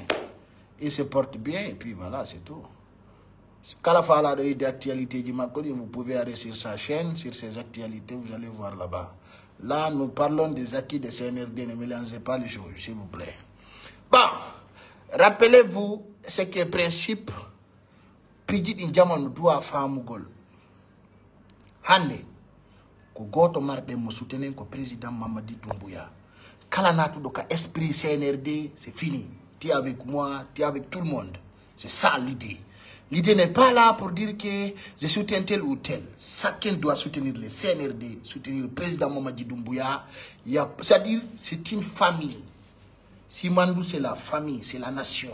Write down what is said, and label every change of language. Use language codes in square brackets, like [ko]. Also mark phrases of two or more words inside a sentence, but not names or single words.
[fr] Il se porte bien et puis voilà, c'est tout. Quand la fois d'actualité du Makodi, vous pouvez aller sur sa chaîne, sur ses actualités, vous allez voir là-bas. Là, nous parlons des acquis de CNRD, ne mélangez pas les choses, s'il vous plaît. Bon, rappelez-vous ce qui est principe. Pidit Indjaman doit faire Mougol. [ff] Hande, ko goto marde mo soutenir ko président Mamadi Doumbouya. Kala natu doka esprit CNRD, [fr] c'est fini. Tu es avec moi, tu es avec tout le monde. C'est ça l'idée. L'idée n'est pas là pour dire que je soutiens tel ou tel. Chacun doit soutenir le CNRD, soutenir le président Mamadi Doumbouya. C'est-à-dire, c'est une famille. Simandou, c'est la famille, c'est la nation.